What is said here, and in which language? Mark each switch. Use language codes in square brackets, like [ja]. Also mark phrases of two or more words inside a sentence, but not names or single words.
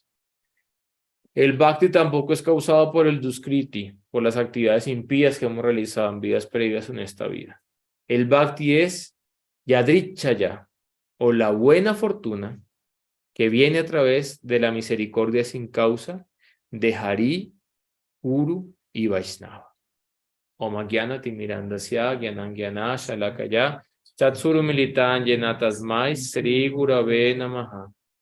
[es] El Bhakti tampoco es causado por el Duskriti, por las actividades impías que hemos realizado en vidas previas en esta vida. El Bhakti es Yadrichaya, o la buena fortuna, que viene a través de la misericordia sin causa de Hari, Guru y Vaishnava. [sa] Om Gyana Timirandasya Gyanan Gyana Shalakaya Chatsuru Militan Yena Tasmai Sri Gurave Namaha.